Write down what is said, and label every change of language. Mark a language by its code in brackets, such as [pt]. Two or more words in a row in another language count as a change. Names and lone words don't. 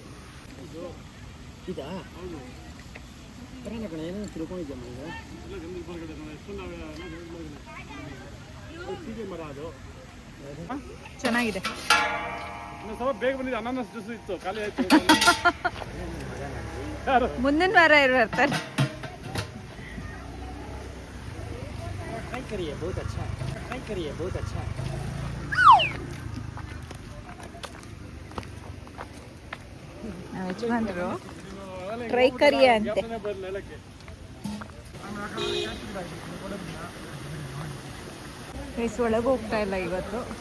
[kn] ಇದಾ ಬರೋಣ ಕಣ, ಏನೋ ತಿಳ್ಕೊಂಡಿದ್ದಮ್ಮ ಈಗ. ಮರ ಅದು ಚೆನ್ನಾಗಿದೆ. ಸ್ವಲ್ಪ ಬೇಗ ಬಂದಿದೆ, ಅನಾನಸ್ ಜ್ಯೂಸ್ ಇತ್ತು, ಖಾಲಿ ಆಯ್ತು. ಮುಂದಿನ ವಾರ ಇರ್ತಾರೆ. [hi] ट्राई करिए, बहुत अच्छा, ट्राई करिए, बहुत अच्छा. [kn] ಯಜಮಾನ್ರು [hi] ट्राई करिए [kn] ಅಂತೆ. ಒಳಗೆ ಹೋಗ್ತಾ ಇಲ್ಲ ಇವತ್ತು.